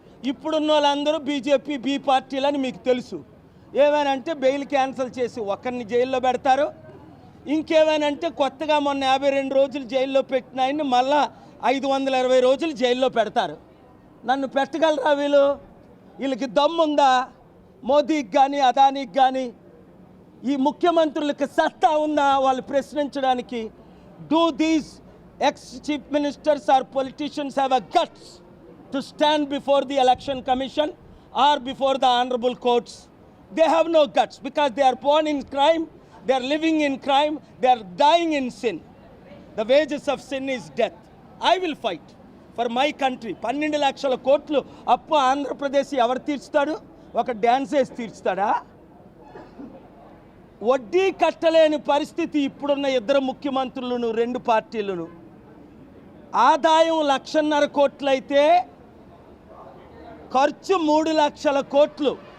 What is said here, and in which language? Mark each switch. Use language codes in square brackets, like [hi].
[te] ఇప్పుడున్న వాళ్ళందరూ BJP be పార్టీలని మీకు తెలుసు. ఏమైనంటే బెయిల్ క్యాన్సిల్ చేసి ఒకరిని జైల్లో పెడతారు, ఇంకేమైనంటే కొత్తగా మొన్న 52 రోజులు జైల్లో పెట్టిన ఆయన్ని మళ్ళా 520 రోజులు జైల్లో పెడతారు. నన్ను పెట్టగలరా వీళ్ళు? వీళ్ళకి దమ్ముందా? మోదీకి కానీ అదానికి కానీ ఈ ముఖ్యమంత్రులకు సత్తా ఉందా వాళ్ళు ప్రశ్నించడానికి? [en] Do these ex-chief ministers or politicians have a guts to stand before the election commission or before the honorable courts? They have no guts because they are born in crime, they are living in crime, they are dying in sin. The wages of sin is death. I will fight for my country. [te] 12 లక్షల కోట్లు అప్పు ఆంధ్రప్రదేశ్ ఎవరు తీర్చుతాడు? ఒక dance వేసి తీర్చుతాడా? వడ్డీ కట్టలేని పరిస్థితి ఇప్పుడున్న 2 ముఖ్యమంత్రులను, 2 పార్టీలను. ఆదాయం 1,50,000 కోట్లయితే ఖర్చు 3 లక్షల కోట్లు.